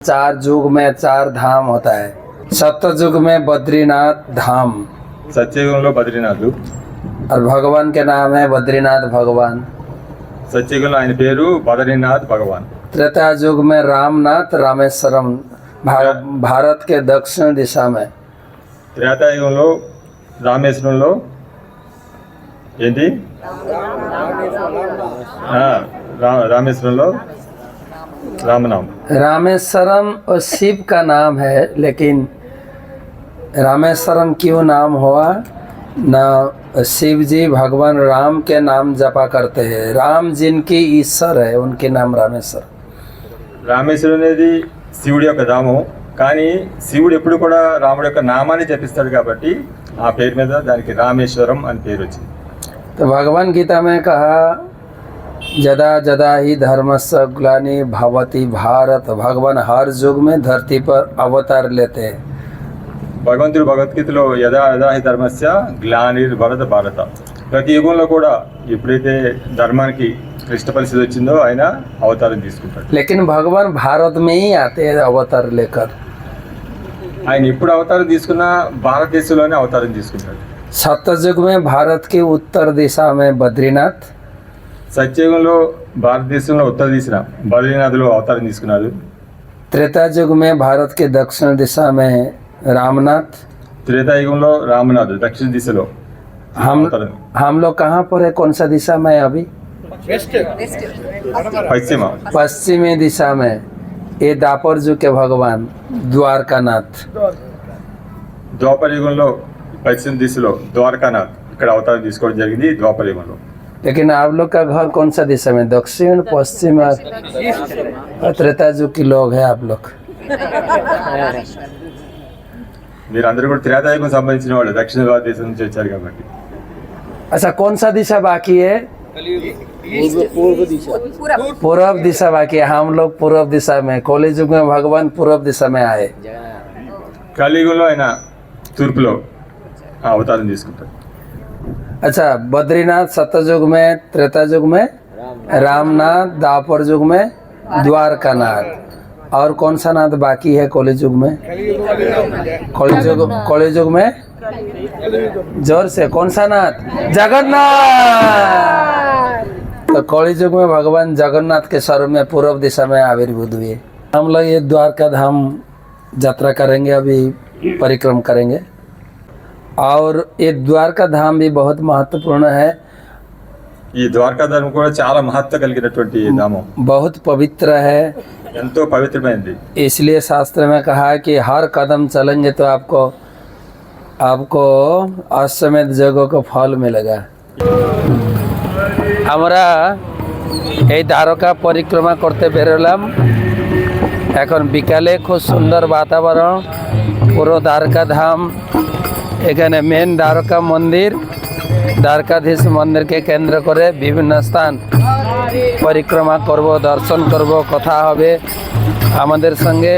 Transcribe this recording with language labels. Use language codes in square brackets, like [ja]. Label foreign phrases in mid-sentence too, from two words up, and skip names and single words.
[hi] चार युग में चार धाम होता है। सत्ययुग में बद्रीनाथ धाम [te] సత్యయుగంలో బద్రీనాథ్, [hi] और भगवान के नाम है बद्रीनाथ भगवान। [te] సత్యయుగంలో ఆయన పేరు బద్రీనాథ్ భగవాన్। [hi] त्रेता युग में रामनाथ रामेश्वरम भारत के दक्षिण दिशा में। [te] త్రేతాయుగంలో రామేశ్వరంలో ఏంటి రామేశ్వరంలో रामनाम। [hi] रामेश्वरम और शिव का नाम है, लेकिन रामेश्वरम क्यों नाम हुआ ना, शिव जी भगवान राम के नाम जपा करते हैं। राम जिनकी ईश्वर है उनके नाम रामेश्वर। [te] రామేశ్వరం అనేది శివుడి యొక్క ధామం, కానీ శివుడు ఎప్పుడు కూడా రాముడి యొక్క నామాన్ని జపిస్తాడు కాబట్టి ఆ పేరు మీద దానికి రామేశ్వరం అని పేరు వచ్చింది। [hi] तो भगवान गीता में कहा [sa] जदा जदा ही धर्मस्य ग्लानि भवति भारत। [hi] भगवान हर युग में धरती पर अवतार लेते हैं। [te] భగవంతుడు భగవద్గీతలో [sa] యదా యదా హి ధర్మస్య గ్లానిర్భరత భారత, [te] ప్రతి యుగంలో కూడా ఎప్పుడైతే ధర్మానికి క్లిష్ట పరిస్థితి వచ్చిందో ఆయన అవతారం తీసుకుంటాడు। [hi] लेकिन भगवान भारत में ही आते हैं अवतार लेकर। [te] ఆయన ఎప్పుడు అవతారం తీసుకున్నా భారతదేశంలోనే అవతారం తీసుకుంటాడు। [hi] सत्ययुग में भारत की उत्तर दिशा में बद्रीनाथ, [te] సత్యయుగంలో భారతదేశంలో ఉత్తర దిశన బద్రీనాథ్లో అవతారం తీసుకున్నాడు। [hi] त्रेता युग में भारत के दक्षिण दिशा में रामनाथ। [te] త్రేతాయుగంలో రామనాథ్ దక్షిణ దిశలో అవతారం। [hi] हम लोग कहाँ पर है, कौन सा दिशा में है अभी? [te] పశ్చిమ [hi] पश्चिमी दिशा में। ये दापर युग के भगवान द्वारकानाथ। [te] ద్వాపర యుగంలో పశ్చిమ దిశలో ద్వారకానాథ్ ఇక్కడ అవతారం తీసుకోవడం జరిగింది ద్వాపర యుగంలో। [hi] लेकिन आप लोग का घर कौन सा दिशा में, दक्षिण पश्चिम? और त्रेता युग के लोग हैं आप लोग। [te] మీరందరూ కూడా త్రేతాయుగం సంబంధించిన వాళ్ళు, దక్షిణ భారతదేశం నుంచి వచ్చారు కాబట్టి। [hi] अच्छा, कौन सा दिशा बाकी है? पूर्व दिशा बाकी है। हम लोग पूर्व दिशा में, कॉलेज युग में भगवान पूर्व दिशा में आए। [te] కలియుగంలో ఆయన తూర్పులో అవతారం తీసుకుంటారు। [hi] अच्छा, बद्रीनाथ सत्ययुग में, त्रेता युग में रामनाथ, द्वापर युग में द्वारकानाथ, और कौन सा नाथ बाकी है कॉलेज युग में? कॉलेज युग में जोर से कौन सा नाथ? जगन्नाथ। तो कॉलेज युग में भगवान जगन्नाथ के स्वरूप में पूर्व दिशा में आविर्भूत हुए। हम लोग ये द्वारका धाम यात्रा करेंगे, अभी परिक्रम करेंगे। और ये द्वारका धाम भी बहुत महत्वपूर्ण है, [te] ఈ ద్వారకా ధామం కూడా చాలా మహత్వ కలిగినటువంటి ధామం, [hi] बहुत पवित्र है। [te] ఎంతో పవిత్రమైనది। [hi] इसलिए शास्त्र में कहा है कि हर कदम चलेंगे तो आपको अश्वमेध यज्ञ को फल मिलेगा। [bn] আমরা এই দ্বারকা পরিক্রমা করতে বেরোলাম। এখন বিকালে খুব সুন্দর বাতাবরণ, পুরো দ্বারকা ধাম। এখানে মেন দ্বারকা মন্দির, দ্বারকাধীশ মন্দিরকে কেন্দ্র করে বিভিন্ন স্থান পরিক্রমা করব, দর্শন করব, কথা হবে আমাদের সঙ্গে।